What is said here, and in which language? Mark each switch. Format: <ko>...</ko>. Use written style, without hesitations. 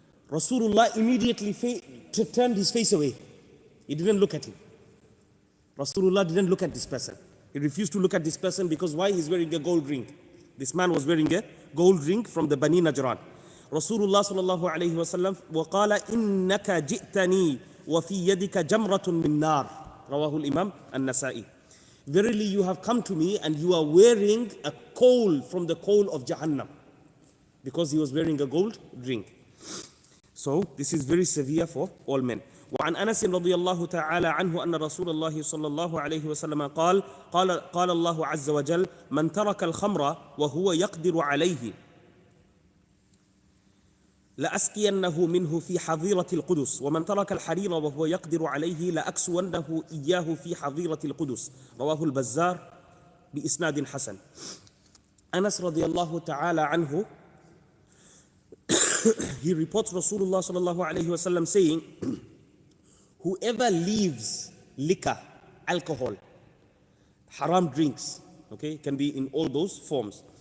<en>Rasulullah immediately turned his face away. He didn't look at him. Rasulullah didn't look at this person. He refused to look at this person because why? He's wearing a gold ring. This man was wearing a gold ring from the Bani Najran.</en> <ar>Rasulullah sallallahu alayhi wasallam وقال إنك جئتني وفي يدك جمرة من نار. رواه الإمام النسائي.</ar> <en>Verily you have come to me and you are wearing a coal from the coal of Jahannam. Because he was wearing a gold ring. So this is very severe for all men.</en> <ar>وعن أنس رضي الله تعالى عنه أن رسول الله صلى الله عليه وسلم قال الله عز وجل من ترك الخمر وهو يقدر عليه لأسقينه منه في حظيرة القدس ومن ترك الحرير وهو يقدر عليه لأكسونه إياه في حظيرة القدس. رواه البزار بإسناد حسن.</ar> <en>Anas</en> <ar>رضي الله تعالى عنه,</ar> <en>he reports Rasulullah sallallahu alayhi wasallam saying, whoever leaves liquor, alcohol, haram drinks, okay, can be in all those forms.</en>